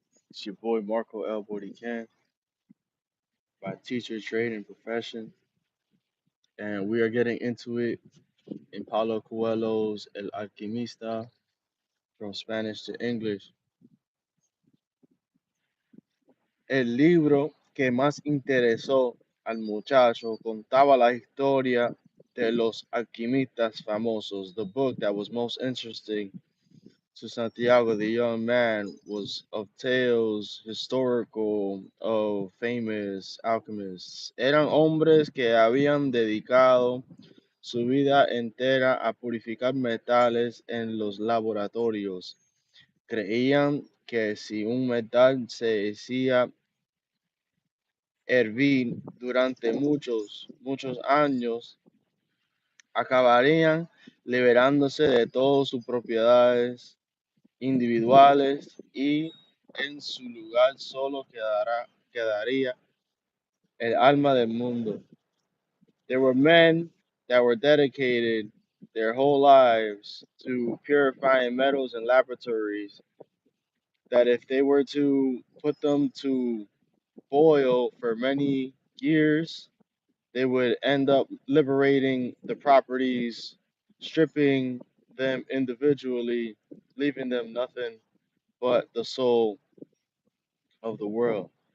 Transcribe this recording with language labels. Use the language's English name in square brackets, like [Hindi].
[English] It's your boy Marcoelboriken, my teacher, trade, and profession. And we are getting into it in Paulo Coelho's El Alquimista from Spanish to English. [Spanish] El libro que más interesó al muchacho contaba la historia de los alquimistas famosos. [English] The book that was most interesting to Santiago, the young man, was of tales historical of famous alchemists. [Spanish] Eran hombres que habían dedicado su vida entera a purificar metales en los laboratorios. Creían que si un metal se hacía hervir durante muchos años, acabarían liberándose de todas sus propiedades individuales y en su lugar solo quedaría el alma del mundo. [English] There were men that were dedicated their whole lives to purifying metals in laboratories that if they were to put them to boil for many years, they would end up liberating the properties, stripping them individually, leaving them nothing but the soul of the world.